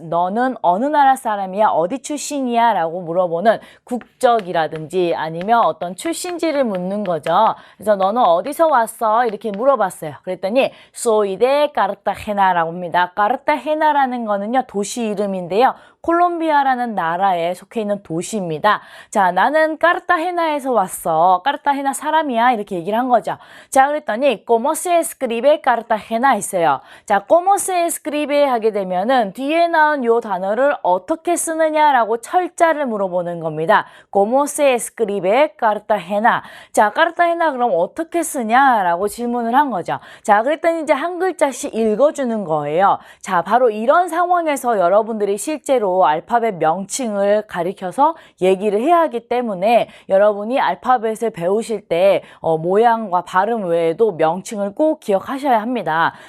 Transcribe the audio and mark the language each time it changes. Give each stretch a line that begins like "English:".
Korean: 너는 어느 나라 사람이야? 어디 출신이야? 라고 물어보는 국적이라든지 아니면 어떤 출신지를 묻는 거죠. 그래서 너는 어디서 왔어? 이렇게 물어봤어요. 그랬더니
Spanish: soy de Cartagena
Korean: 라고 합니다. 카르타헤나라는 거는요, 도시 이름인데요. 콜롬비아라는 나라에 속해 있는 도시입니다. 자, 나는 카르타헤나에서 왔어. 카르타헤나 사람이야. 이렇게 얘기를 한 거죠.
Spanish: 자, 그랬더니 ¿Cómo se escribe Cartagena?
Korean: 있어요. 자,
Spanish: ¿Cómo se escribe?
Korean: 하게 되면은 뒤에 나온 요 단어를 어떻게 쓰느냐라고 철자를 물어보는 겁니다.
Spanish: ¿Cómo se escribe Cartagena?
Korean: 자, 카르타헤나 그럼 어떻게 쓰냐라고 질문을 한 거죠. 자, 그랬더니 이제 한 글자씩 읽어주는 거예요. 자, 바로 이런 상황에서 여러분들이 실제로 알파벳 명칭을 가리켜서 얘기를 해야 하기 때문에 여러분이 알파벳을 배우실 때 모양과 발음 외에도 명칭을 꼭 기억하셔야 합니다.